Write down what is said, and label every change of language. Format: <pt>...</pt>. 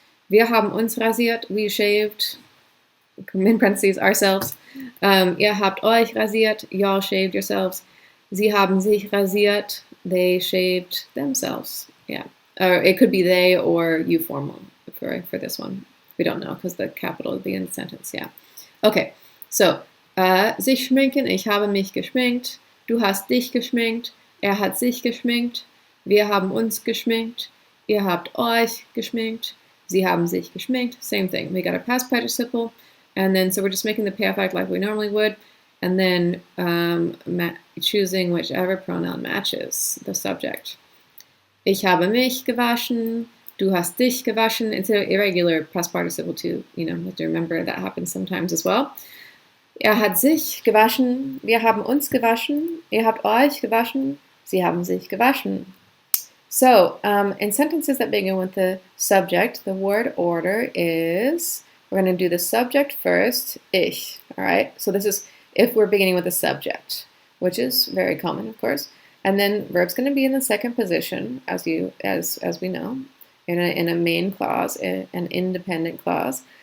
<de>Wir haben uns rasiert.</de> <en>We shaved, in parentheses, ourselves.</en> <de>Ihr habt euch rasiert.</de> <en>Y'all shaved yourselves.</en> <de>Sie haben sich rasiert.</de> <en>They shaved themselves. Yeah. Or it could be they or you formal for this one. We don't know because the capital would be in the sentence. Yeah. Okay. So, sich schminken.</en> <de>Ich habe mich geschminkt. Du hast dich geschminkt. Hat sich geschminkt. Wir haben uns geschminkt. Ihr habt euch geschminkt. Sie haben sich geschminkt.</de> <en>Same thing. We got a past participle. And then, so we're just making the perfect like we normally would. And then choosing whichever pronoun matches the subject.</en> <de>Ich habe mich gewaschen. Du hast dich gewaschen.</de> <en>It's an irregular past participle too. You know, you have to remember that happens sometimes as well.</en> <de>Hat sich gewaschen. Wir haben uns gewaschen. Ihr habt euch gewaschen. Sie haben sich gewaschen.</de> <en>So, in sentences that begin with the subject, the word order is, we're going to do the subject first, ich. All right? So this is if we're beginning with the subject, which is very common, of course. And then verb's going to be in the second position, as we know, in a main clause, an independent clause.</en>